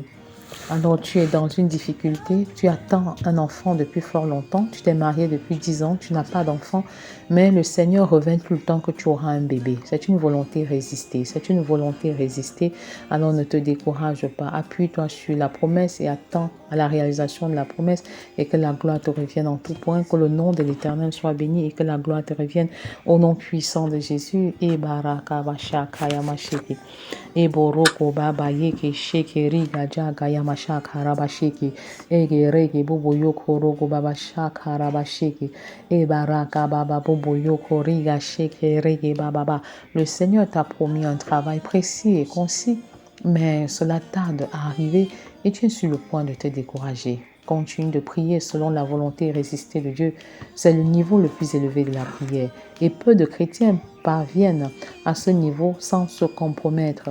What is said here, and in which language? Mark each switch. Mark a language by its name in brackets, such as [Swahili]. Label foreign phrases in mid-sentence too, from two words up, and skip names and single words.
[French] Alors tu es dans une difficulté, tu attends un enfant depuis fort longtemps, tu t'es marié depuis 10 ans, tu n'as pas d'enfant, mais le Seigneur revient tout le temps que tu auras un bébé. C'est une volonté résistée, alors ne te décourage pas, appuie-toi sur la promesse et attends à la réalisation de la promesse et que la gloire te revienne en tout point, que le nom de l'Éternel soit béni et que la gloire te revienne au nom puissant de Jésus. Et baraka bashaka yamashiki. Et boroko baba yeke shekeri gaja gayamasha karabashiki. Ege rege bubu yoko rogo baba shaka rabashiki. Et baraka baba bubu yoko riga sheke rege baba. Le Seigneur t'a promis un travail précis et concis, mais cela tarde à arriver et tu es sur le point de te décourager. Continue de prier selon la volonté résistée de Dieu. C'est le niveau le plus élevé de la prière. Et peu de chrétiens parviennent à ce niveau sans se compromettre.